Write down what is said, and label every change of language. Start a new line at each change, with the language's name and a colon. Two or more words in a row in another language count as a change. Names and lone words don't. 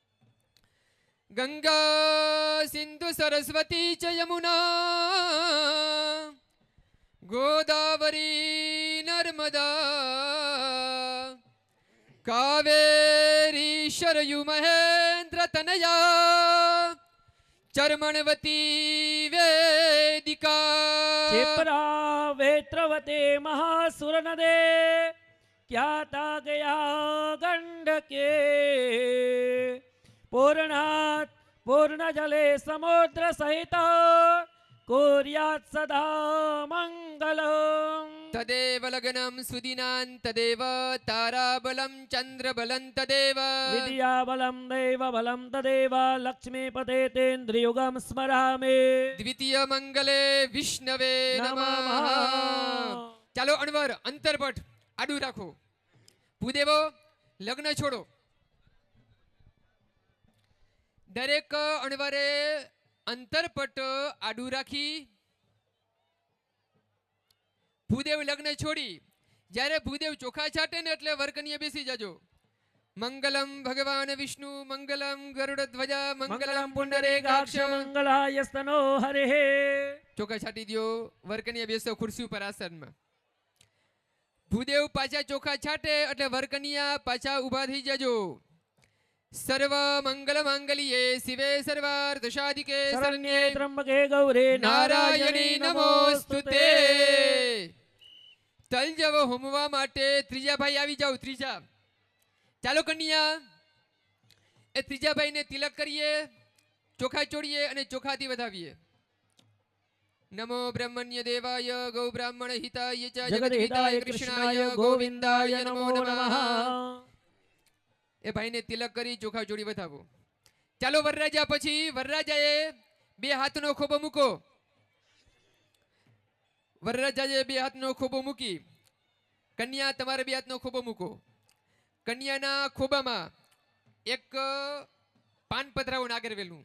Sanskrit: ગંગા સિંધુ સરસ્વતી ચ યમુના ગોદાવરી નર્મદા કાવેરી શરયુ મહેન્દ્ર તનયા ચર્મણવતી વેદિકા क्षिप्रा वेत्रवते महासुर नदे ख्याता गया गंडके पूर्णात् पूर्ण जले समुद्र सहित कुर्यात् सदा मंगलम्. તદેવ લગ્નમ સુદિનાન તદેવ તારાબલમ ચંદ્રબલમ તદેવ विद्याबलं दैवबलं तदेव लक्ष्मीपते तेन्द्रियुगं स्मरामि. દ્વિતીય મંગલે વિષ્ણવે નમઃ.
Gujarati: ચાલો અણવર અંતરપટ આડું રાખો. ભૂદેવો લગ્ન છોડો. દરેક અણવરે અંતરપટ આડું રાખી ભૂદેવ લગ્ન છોડી જ્યારે ભૂદેવ ચોખા છાટે ને એટલે વરકન્યા બેસી જજો.
Sanskrit: મંગલમ ભગવાન વિષ્ણુ મંગલમ ગરુડ ધ્વજા મંગલમ मंगलं પુંડરીકાક્ષ. पुण्डरीकाक्ष मंगलाय स्तनो हरिः.
Gujarati: ચોખા છાટી દો. વરકન્યા બેસો ખુરશી ઉપર આસનમાં. ભૂદેવ પાછા ચોખા છાટે એટલે વરકન્યા પાછા ઊભા થઈ જજો.
Sanskrit: સર્વ મંગલ માંગલ્યે શિવે સર્વાર્થ સાધિકે शरण्ये શરણ્યે त्र्यंबके गौरे નારાયણી નમોસ્તુતે.
Gujarati: તલ જવ હોમવા માટે ત્રીજા ભાઈ આવી જાઓ. ત્રીજા ચાલો કન્યા એ ત્રીજા ભાઈને તિલક કરીએ, ચોખા ચોડીએ અને ચોખાથી વધાવીએ.
Sanskrit: નમો બ્રહ્મણ્ય દેવાય ગૌ બ્રાહ્મણ હિતાય ચ जगद हिताय कृष्णाय गोविंदाय नमो नमः.
Gujarati: એ ભાઈને તિલક કરી ચોખા જોડી વધાવો. ચાલો વરરાજા પછી વરરાજાએ બે હાથનો ખોબો મૂકો. વરરાજાએ બે હાથનો ખોબો મૂકી કન્યા તમારે બે હાથનો ખોબો મૂકો. કન્યાના ખોબામાં એક પાન પધરાવો નાગરવેલનું.